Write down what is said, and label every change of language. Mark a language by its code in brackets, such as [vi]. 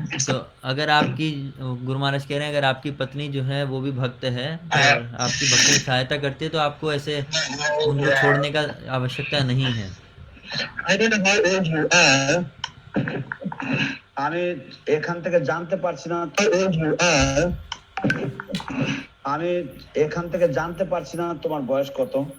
[hi] तो अगर आपकी, गुरु महाराज कह रहे हैं, अगर आपकी पत्नी जो है वो भी भक्त है और आपकी भक्ति में सहायता करती है, तो आपको ऐसे उनको छोड़ने का आवश्यकता नहीं है। [en] I don't know how old you are. [bn] আমি এখান থেকে জানতে পারছি না, তোমার বয়স কত।